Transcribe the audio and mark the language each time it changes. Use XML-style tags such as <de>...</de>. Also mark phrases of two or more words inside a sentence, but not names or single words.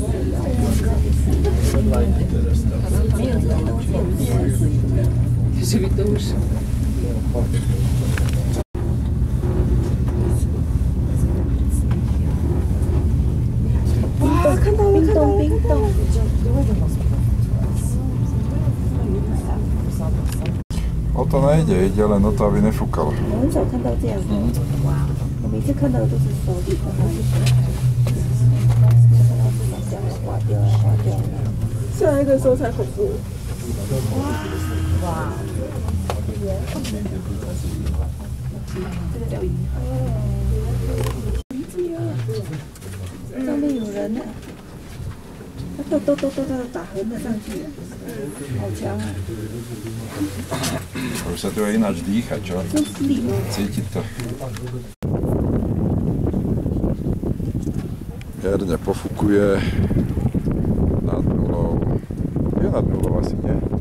<zh>没有这个东西，这个都是。哇，看到了，看到了，冰冻。</zh> <sk>O to nejde, ide len o to, aby nefúkalo.</sk> <zh>我很少看到这样的，我每次看到的都是手里的，看到这种这样滑掉啊，滑掉啊。下一个时候才恐怖。哇！上面有人呢，他都打横的上去，好强啊！</zh> <sk>Už sa tu aj ináč dýcha, čo? Cítiť to. Mierne pofukuje nad nulou. Je nad nulou asi, nie?</sk>